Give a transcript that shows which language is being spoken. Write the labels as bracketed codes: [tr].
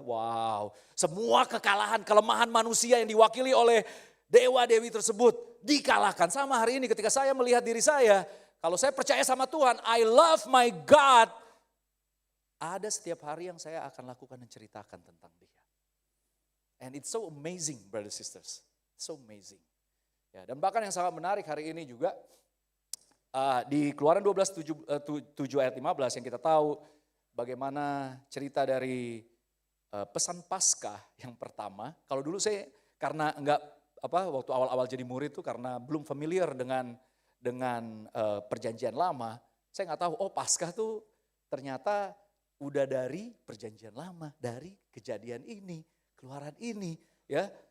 [id] Wow, semua kekalahan, kelemahan manusia yang diwakili oleh dewa-dewi tersebut dikalahkan. Sama hari ini ketika saya melihat diri saya, kalau saya percaya sama Tuhan, [en] I love my God. [id] Ada setiap hari yang saya akan lakukan dan ceritakan tentang dia. [en] And it's so amazing, brothers sisters. So amazing. [id] Ya, dan bahkan yang sangat menarik hari ini juga, di Keluaran 12, 7 ayat 15 yang kita tahu bagaimana cerita dari pesan Paskah yang pertama. Kalau dulu saya karena waktu awal-awal jadi murid tuh karena belum familiar dengan perjanjian lama, saya nggak tahu Paskah tuh ternyata udah dari perjanjian lama, dari kejadian ini, keluaran ini, ya.